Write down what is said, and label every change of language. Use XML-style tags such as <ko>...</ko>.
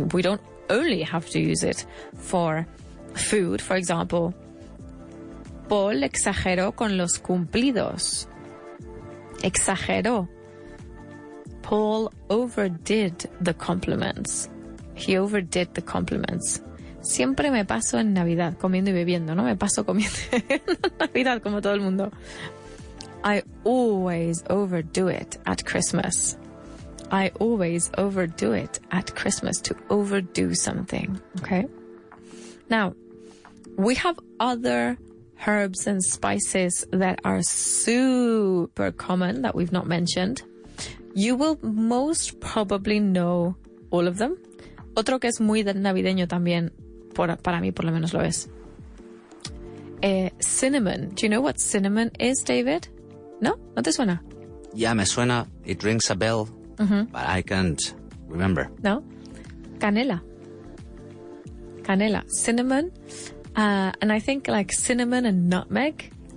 <en>We don't only have to use it for food. For example,</en> <es>Paul exageró con los cumplidos. Exageró.</es> <en>Paul overdid the compliments. He overdid the compliments.</en> <es>Siempre me paso en Navidad comiendo y bebiendo, ¿no? Me paso comiendo en Navidad como todo el mundo.</es> <en>I always overdo it at Christmas. I always overdo it at Christmas, to overdo something, okay? Now, we have other herbs and spices that are super common that we've not mentioned. You will most probably know all of them.</en> <es>Otro que es muy navideño también, para mí por lo menos lo es.</es> <en>Cinnamon. Do you know what cinnamon is, David?</en> <es>¿No? ¿No te suena? Yeah, me suena.</es> <en>It rings a bell, but I can't remember. No? Canela. Canela. Cinnamon. And I think like cinnamon and nutmeg</en>